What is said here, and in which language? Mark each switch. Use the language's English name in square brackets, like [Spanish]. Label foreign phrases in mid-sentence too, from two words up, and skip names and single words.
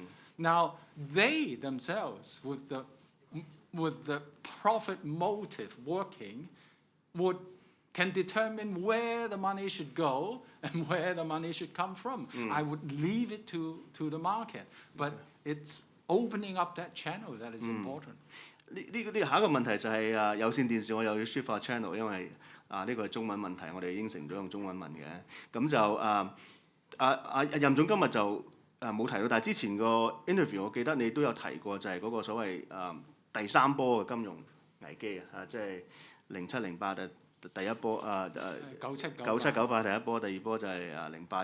[English] Now they themselves, with the profit motive working, can determine where the money should go and where the money should come from. I would leave it to the market, but it's opening up that channel that is important. [Cantonese] 呢下一個問題就係有線電視我又要抒發 channel， 因為呢個係中文問題，我哋應承咗用中文問嘅。咁就任總今日就冇提到，但係之前個 interview 我記得你都有提過，就係嗰個所謂第三波嘅金融危機啊，即係07、08第一波9798第一波，第二波就係08。